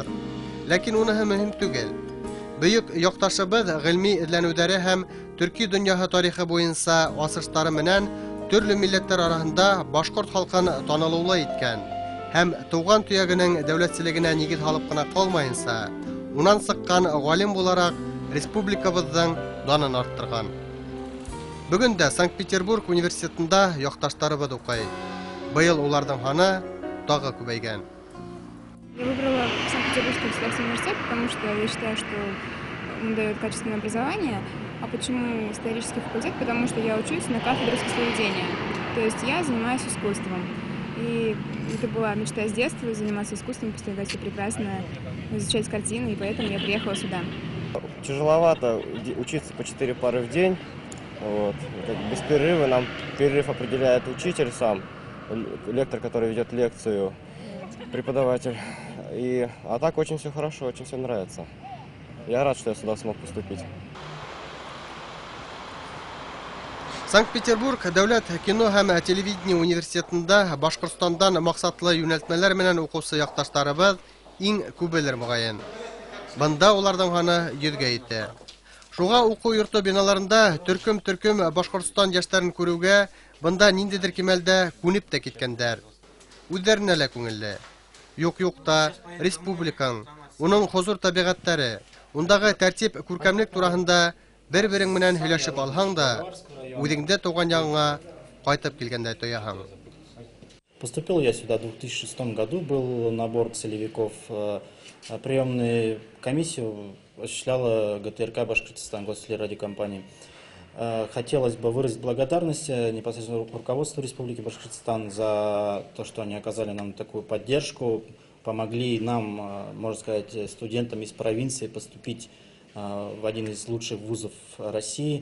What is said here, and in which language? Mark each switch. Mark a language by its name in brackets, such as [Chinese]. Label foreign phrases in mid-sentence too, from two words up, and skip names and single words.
[Bashkir] Ләкин уныһы мөһим түгел. Бөек якташыбыз гыйльми эзләнүләре һәм төрки дөньяһы тарихы буенча асыштары менән төрле милләтләр арасында башкорт халкын танылулы иткән һәм туган төягенең дәүләтчелегенә нигез алып кына калмаенча, унан сыккан галим буларак республикабызның данын арттырган. Бүген дә Санкт-Петербург университетында якташтарыбыз укый. Быел уларның саны тагы күбәйгән. [Russian] Я выбрала Санкт-Петербургский государственный университет, потому что я считаю, что он дает качественное образование. А почему исторический факультет? Потому что я учусь на кафедре искусствоведения. То есть я занимаюсь искусством. И это была мечта с детства, заниматься искусством, поставить все прекрасно, изучать картины, и поэтому я приехала сюда. Тяжеловато учиться по 4 пары в день. Вот. Без перерыва нам перерыв определяет учитель сам, лектор, который ведет лекцию, преподаватель. А так очень все хорошо, очень все нравится. Я рад, что я сюда смог поступить. [Bashkir] Санкт-Петербург дәүләт кино һәм телевидение университетында Башкортстандан максатлы юнәлтмәләр менән укучы якташтарыбыз иң күбелер мөгаен. Бында уларның саны 100гә итә. Шуңа уку йорты биналарында төркем Башкортстан яшьләрен күрүгә бында ниндидер кимәлдә күнеп тә киткәннәр. Үзләренә лә күңелле. Юк-юкта республикаң, уның хозур табигатьләре, ундагы тәртип, күркәмлек турасында бер-берең менән һөйләшеп алһаң да, үзеңдә туган ягыңа кайтып килгәндәй тояһың. [Russian] Поступил я сюда в 2006 году, был набор целевиков. Приемную комиссию осуществляла ГТРК Башкортостан, гостелерадиокомпания. Хотелось бы выразить благодарность непосредственно руководству Республики Башкортостан за то, что они оказали нам такую поддержку, помогли нам, можно сказать, студентам из провинции поступить в один из лучших вузов России.